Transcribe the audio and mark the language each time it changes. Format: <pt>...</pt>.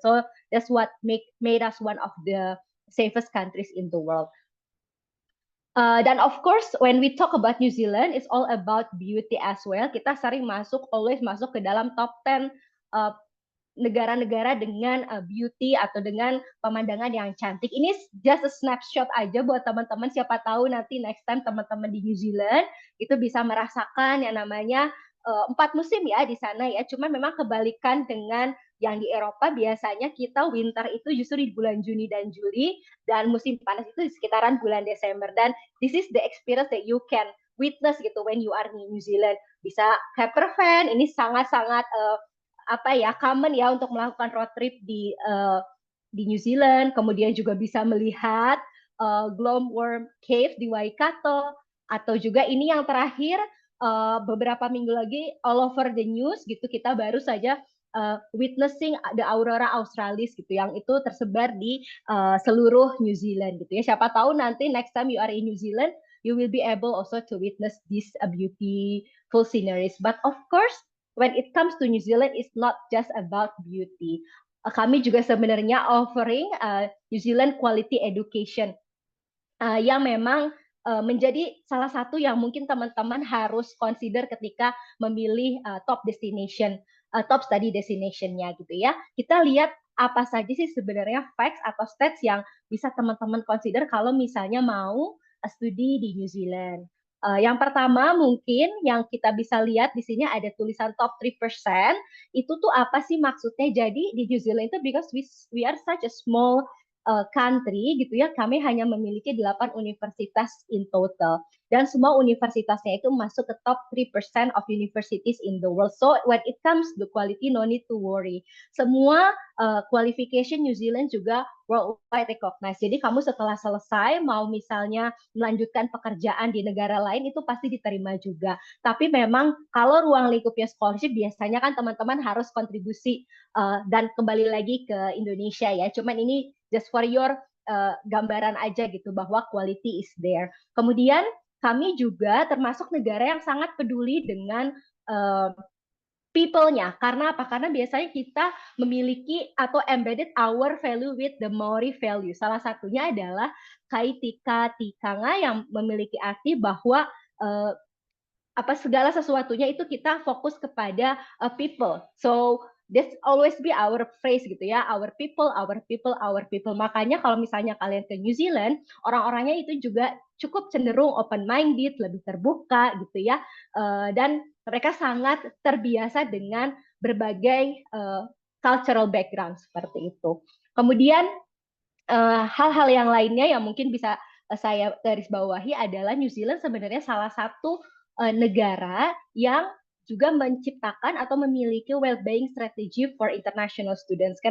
<en>So that's what made us one of the safest countries in the world.</en> <id>Dan</id> <en>of course when we talk about New Zealand, it's all about beauty as well.</en> <id>Kita sering</id> <en>always</en> <id>masuk ke dalam top 10 negara-negara dengan beauty atau dengan pemandangan yang cantik. Ini</id> <en>just a snapshot</en> <id>aja buat teman-teman. Siapa tahu nanti</id> <en>next time</en> <id>teman-teman di New Zealand itu bisa merasakan yang namanya 4 musim ya di sana ya. Cuma memang kebalikan dengan yang di Eropa, biasanya kita winter itu justru di bulan Juni dan Juli, dan musim panas itu di sekitaran bulan Desember.</id> <en>Dan this is the experience that you can witness</en> <id>gitu</id> <en>when you are in New Zealand.</en> <id>Bisa camper van, ini sangat-sangat common ya untuk melakukan road trip di New Zealand. Kemudian juga bisa melihat Glomworm Cave di Waikato, atau juga ini yang terakhir beberapa minggu lagi</id> <en>all over the news</en> <id>gitu, kita baru saja</id> <en>witnessing the Aurora Australis</en> <id>gitu, yang itu tersebar di seluruh New Zealand gitu ya. Siapa tahu nanti</id> <en>next time you are in New Zealand, you will be able also to witness these beautiful sceneries. But of course, when it comes to New Zealand, it's not just about beauty.</en> <id>Kami juga sebenarnya</id> <en>offering New Zealand quality education</en> <id>yang memang menjadi salah satu yang mungkin teman-teman harus consider ketika memilih</id> <en>top study destination-</en> <id>nya gitu ya. Kita lihat apa saja sih sebenarnya facts atau stats yang bisa teman-teman consider kalau misalnya mau studi di New Zealand. Yang pertama mungkin yang kita bisa lihat di sini ada tulisan top 3%. Itu tuh apa sih maksudnya? Jadi di New Zealand itu</id> <en>because we are such a small country</en> <id>gitu ya, kami hanya memiliki 8 universitas</id> <en>in total.</en> <id>Dan semua universitasnya itu masuk ke</id> <en>top 3% of universities in the world. So when it comes to quality, no need to worry.</en> <id>Semua qualification New Zealand juga</id> <en>worldwide recognized.</en> <id>Jadi kamu setelah selesai mau misalnya melanjutkan pekerjaan di negara lain itu pasti diterima juga. Tapi memang kalau ruang lingkupnya scholarship biasanya kan teman-teman harus kontribusi dan kembali lagi ke Indonesia ya. Cuman ini</id> <en>just for your</en> <id>gambaran aja gitu bahwa</id> <en>quality is there.</en> <id>Kemudian kami juga termasuk negara yang sangat peduli dengan people-nya. Karena apa? Karena biasanya kita memiliki atau</id> <en>embedded our value with the Maori value.</en> <id>Salah satunya adalah kaitika tikanga yang memiliki arti bahwa segala sesuatunya itu kita fokus kepada people.</id> <en>So this always be our phrase</en> <id>gitu ya,</id> <en>our people, our people, our people.</en> <id>Makanya kalau misalnya kalian ke New Zealand, orang-orangnya itu juga cukup cenderung open-minded, lebih terbuka gitu ya, dan mereka sangat terbiasa dengan berbagai cultural background seperti itu. Kemudian hal-hal yang lainnya yang mungkin bisa saya garis bawahi adalah New Zealand sebenarnya salah satu negara yang juga menciptakan atau memiliki</id> <en>well-being strategy for international students.</en>